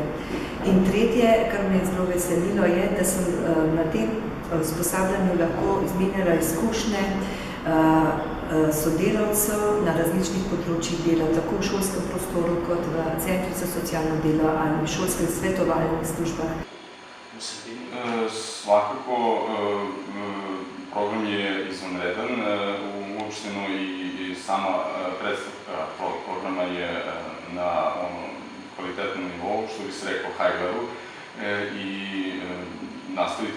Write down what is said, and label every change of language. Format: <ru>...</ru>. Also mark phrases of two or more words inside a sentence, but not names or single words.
<sl>In tretje, kar me je zelo veselilo, je, da sem na tem usposabljanju lahko izmenjala izkušnje sodelavcev na različnih področjih dela, tako v šolskem prostoru kot v centrih za socialno delo ali v šolskih svetovalnih službah.</sl> <sr>Svakako program je izvanreden, uopšteno i sama predstavka programa je na kvalitetnom nivou, što bi se rekao high-level, i nastaviti</sr>